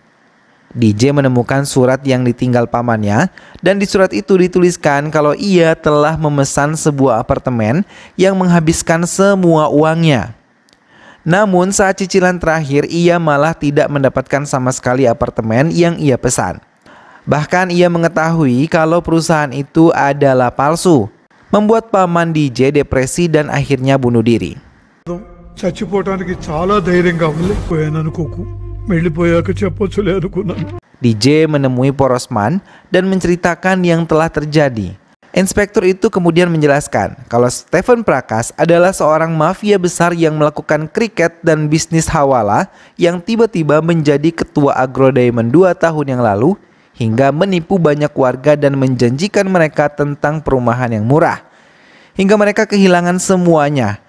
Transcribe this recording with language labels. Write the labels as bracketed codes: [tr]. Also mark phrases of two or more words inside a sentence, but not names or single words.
[id] DJ menemukan surat yang ditinggal pamannya, dan di surat itu dituliskan kalau ia telah memesan sebuah apartemen yang menghabiskan semua uangnya. Namun saat cicilan terakhir ia malah tidak mendapatkan sama sekali apartemen yang ia pesan. Bahkan ia mengetahui kalau perusahaan itu adalah palsu, membuat paman DJ depresi dan akhirnya bunuh diri. [te] చచ్చిపోవడానికి చాలా ధైర్యంగా వెళ్ళిపోయాను అనుకోకు వెళ్ళిపోయాక చెప్పొచ్చులే అనుకున్నాను. [id] DJ menemui Porosman dan menceritakan yang telah terjadi. Inspektur itu kemudian menjelaskan kalau Stephen Prakas adalah seorang mafia besar yang melakukan kriket dan bisnis hawala yang tiba-tiba menjadi ketua Agro Diamond 2 tahun yang lalu hingga menipu banyak warga dan menjanjikan mereka tentang perumahan yang murah hingga mereka kehilangan semuanya.